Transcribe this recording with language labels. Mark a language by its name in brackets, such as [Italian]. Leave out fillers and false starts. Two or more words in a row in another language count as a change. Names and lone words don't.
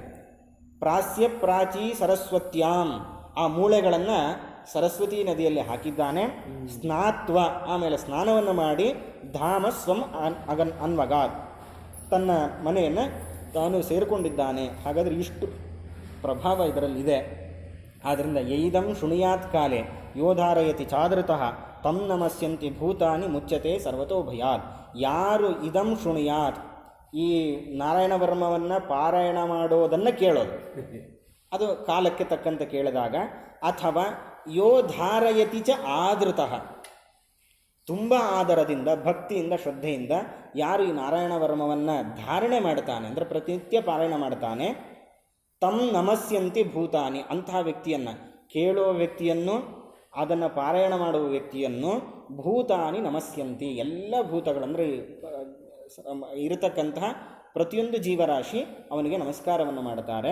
[Sanskrit] ಪ್ರಾಸ್ಯ ಪ್ರಾಚೀ ಸರಸ್ವತ್ಯಾಂ, [Kannada] ಆ ಮೂಳೆಗಳನ್ನು ಸರಸ್ವತಿ ನದಿಯಲ್ಲಿ ಹಾಕಿದ್ದಾನೆ. ಸ್ನಾತ್ವ, ಆಮೇಲೆ ಸ್ನಾನವನ್ನು ಮಾಡಿ [Sanskrit] ಧಾಮ ಸ್ವಂ ಅನ್ವಗಾತ್, [Kannada] ತನ್ನ ಮನೆಯನ್ನು ತಾನು ಸೇರಿಕೊಂಡಿದ್ದಾನೆ. ಹಾಗಾದರೆ ಇಷ್ಟು ಪ್ರಭಾವ ಇದರಲ್ಲಿದೆ. ಆದ್ದರಿಂದ [Sanskrit] ಯೈದಂ ಶೃಣುಯಾತ್ ಕಾಲೇ ಯೋಧಾರಯತಿ ಚಾದೃತಃ ತಂ ನಮಸ್ಯಂತಿ ಭೂತಾನಿ ಮುಚ್ಯತೆ ಸರ್ವತೋ ಭಯಾತ್. [Kannada] ಯಾರು [Sanskrit] ಇದಂ ಶೃಣುಯಾತ್, [Kannada] ಈ ನಾರಾಯಣ ವರ್ಮವನ್ನು ಪಾರಾಯಣ ಮಾಡೋದನ್ನು ಕೇಳೋದು, ಅದು ಕಾಲಕ್ಕೆ ತಕ್ಕಂತೆ ಕೇಳಿದಾಗ, ಅಥವಾ [Sanskrit] ಯೋಧಾರಯತಿ ಚ ಆದೃತಃ, [Kannada] ತುಂಬ ಆದರದಿಂದ, ಭಕ್ತಿಯಿಂದ, ಶ್ರದ್ಧೆಯಿಂದ ಯಾರು ಈ ನಾರಾಯಣ ವರ್ಮವನ್ನು ಧಾರಣೆ ಮಾಡ್ತಾನೆ, ಅಂದರೆ ಪ್ರತಿನಿತ್ಯ ಪಾರಾಯಣ ಮಾಡ್ತಾನೆ, [Sanskrit] ತಂ ನಮಸ್ಯಂತಿ ಭೂತಾನಿ, [Kannada] ಅಂತಹ ವ್ಯಕ್ತಿಯನ್ನು, ಕೇಳುವ ವ್ಯಕ್ತಿಯನ್ನು, ಅದನ್ನು ಪಾರಾಯಣ ಮಾಡುವ ವ್ಯಕ್ತಿಯನ್ನು [Sanskrit] ಭೂತಾನಿ ನಮಸ್ಯಂತಿ, [Kannada] ಎಲ್ಲ ಭೂತಗಳಂದರೆ ಇರತಕ್ಕಂತಹ ಪ್ರತಿಯೊಂದು ಜೀವರಾಶಿ ಅವನಿಗೆ ನಮಸ್ಕಾರವನ್ನು ಮಾಡುತ್ತಾರೆ.